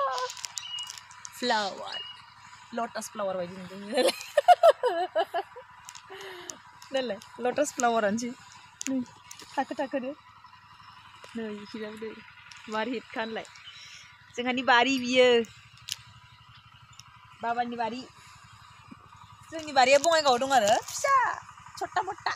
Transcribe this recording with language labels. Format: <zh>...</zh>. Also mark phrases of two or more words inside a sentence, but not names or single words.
<en>Flower. Lotus flower</en> <brx>बायदि नुदों नालाय</brx> <en>lotus flower</en> <brx>आनोसै नै थाखो थाखोनो नै इखिजाबो दै मार हिट खानलाय जोंहानि बारि बियो बाबानि बारि जोंनि बारिया बङाइगावआव दं आरो फिसा</brx> <hi>छोटा मोटा</hi>